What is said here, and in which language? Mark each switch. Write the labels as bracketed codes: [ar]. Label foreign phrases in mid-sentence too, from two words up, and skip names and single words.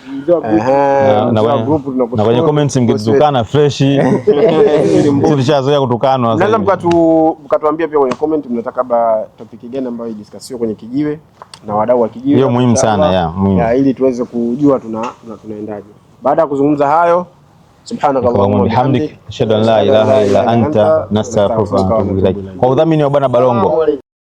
[sw] Na kwenye comments mkitukana fresh. Tulishazoea kutukanwa. Naweza mkatuambia pia kwenye comment mnataka topic gani ambayo idiscussiwe kwenye Kijiwe na wadau wa Kijiwe. Hiyo muhimu sana muhimu. Ili tuweze kujua tunaendaje. Baada ya kuzungumza hayo, [ar] سبحانك اللهم وبحمدك، أشهد أن لا إله إلا أنت، أستغفرك وأتوب إليك. [sw] Kwa udhamini wa Bwana Balongo.